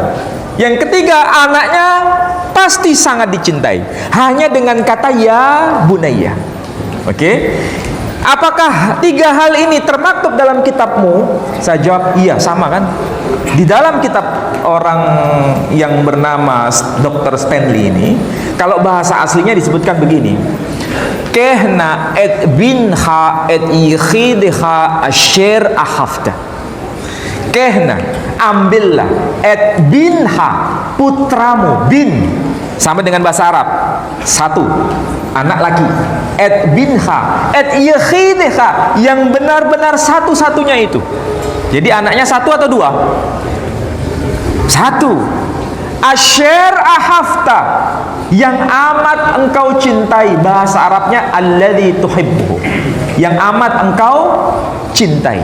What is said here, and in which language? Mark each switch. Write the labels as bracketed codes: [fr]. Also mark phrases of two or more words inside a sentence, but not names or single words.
[id] Yang ketiga, anaknya pasti sangat dicintai, hanya dengan kata [ar] يا بني. [id] Oke? Apakah tiga hal ini termaktub dalam kitabmu? Saya jawab iya, sama kan? Di dalam kitab orang yang bernama Dr. Stanley ini, kalau bahasa aslinya disebutkan begini: [he] קח נא את בנך את יחידך אשר אהבת. קח נא, ambillah, את בנך, [id] putramu, bin sama dengan bahasa Arab, satu, anak laki, [he] את בנך, את יחידך, [id] yang benar-benar satu-satunya itu. Jadi anaknya satu atau dua? Satu. [he] אשר אהבת, [id] yang amat engkau cintai. Bahasa Arabnya [ar] الذي تحب, [id] yang amat engkau cintai.